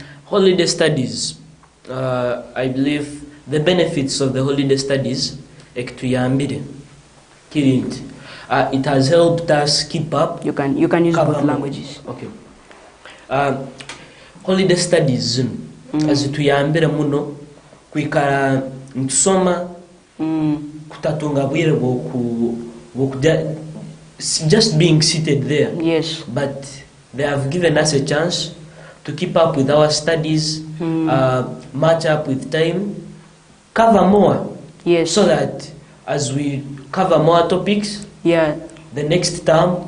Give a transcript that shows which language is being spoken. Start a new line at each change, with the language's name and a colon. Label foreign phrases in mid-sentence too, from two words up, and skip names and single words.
English: Holiday studies, I believe the benefits of the holiday studies, it has helped us keep up. You can use both languages. Okay. Holiday studies,
Nyoro: as tuyambire muno kwikara ntusoma kutatunga bwire
English: just being seated there. Yes. But they have given us a chance to keep up with our studies, match up with time, cover more. Yes. So that as we cover more topics, the next term,